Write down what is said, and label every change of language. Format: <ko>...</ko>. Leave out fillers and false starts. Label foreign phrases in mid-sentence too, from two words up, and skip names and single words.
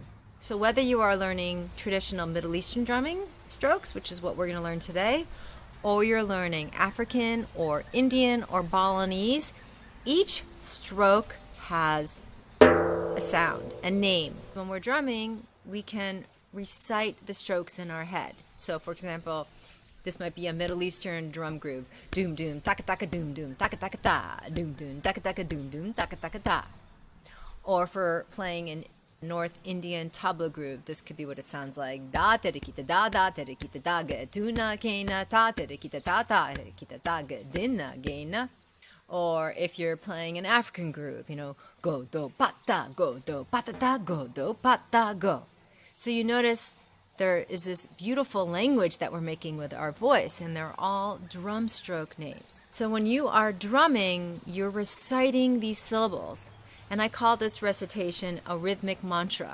<en>So whether you are learning traditional Middle Eastern drumming strokes, which is what we're going to learn today, or you're learning African or Indian or Balinese, each stroke has a sound, a name. When we're drumming, we can recite the strokes in our head. So for example, this might be a Middle Eastern drum groove. Doom doom, taka taka doom doom, taka taka ta, doom doom, taka taka doom doom, taka taka ta. Or for playing in North Indian tabla groove, this could be what it sounds like. Da terikita da da terikita da ga tuna kena ta terikita ta ta terikita da ga dinna gena. Or if you're playing an African groove, go do pata go do patata go do pata go. So you notice there is this beautiful language that we're making with our voice, and they're all drum stroke names. So when you are drumming, you're reciting these syllables, and I call this recitation a rhythmic mantra.</en>